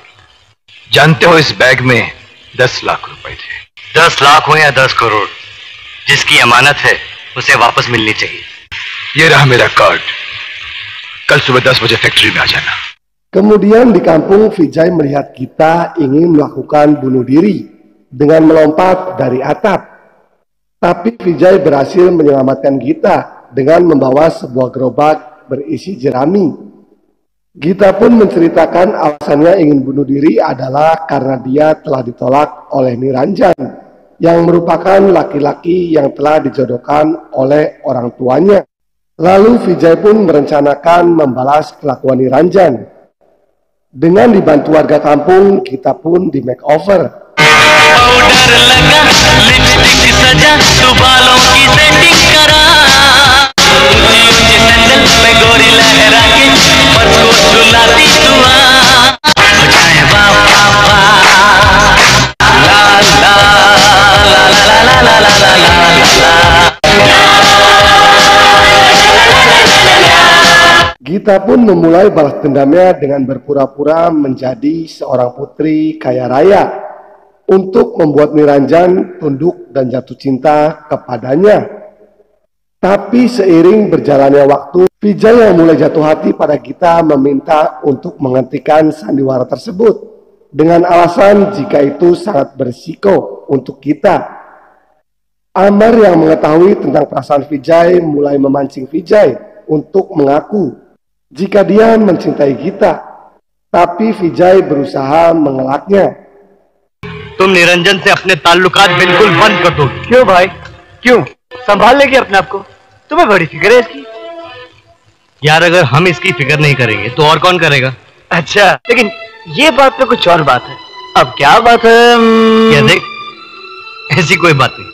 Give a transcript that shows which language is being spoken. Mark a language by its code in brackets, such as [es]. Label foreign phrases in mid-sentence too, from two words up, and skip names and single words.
[hi] जानते हो इस बैग में 10 लाख रुपए थे। 10 लाख हो या 10 करोड़, जिसकी अमानत है उसे वापस मिलनी चाहिए। ये रहा मेरा कार्ड। कल सुबह 10 बजे फैक्ट्री में आ जाना। [id] Kemudian di kampung, Vijay melihat Gita ingin melakukan bunuh diri dengan melompat dari atap. Tapi Vijay berhasil menyelamatkan Gita dengan membawa sebuah gerobak berisi jerami. Gita pun menceritakan alasannya ingin bunuh diri adalah karena dia telah ditolak oleh Niranjan, yang merupakan laki-laki yang telah dijodohkan oleh orang tuanya. Lalu Vijay pun merencanakan membalas kelakuan Niranjan. Dengan dibantu warga kampung, Gita pun di makeover. पाउडर लगा लिपस्टिक सजा तू बालों की सेटिंग करा डीजल पे गोरी लहरा के बस को झुलाती दुआ बजाए बाबा ला ला ला ला ला ला ला ला ला। Gita pun memulai balas dendamnya dengan berpura-pura menjadi seorang putri kaya raya untuk membuat Niranjan tunduk dan jatuh cinta kepadanya. Tapi seiring berjalannya waktu, Vijay yang mulai jatuh hati pada Gita meminta untuk menghentikan sandiwara tersebut dengan alasan jika itu sangat berisiko untuk Gita. Amar yang mengetahui tentang perasaan Vijay mulai memancing Vijay untuk mengaku jika dia mencintai Gita, tapi Vijay berusaha mengelaknya. [hi] तुम निरंजन से अपने ताल्लुकात बिल्कुल बंद कर दो। क्यों भाई, क्यों? संभाल लेगी अपने आप को, तुम्हें बड़ी फिक्र है इसकी। यार अगर हम इसकी फिक्र नहीं करेंगे तो और कौन करेगा? अच्छा, लेकिन ये बात तो कुछ और बात है। अब क्या बात है? या देख, ऐसी कोई बात नहीं।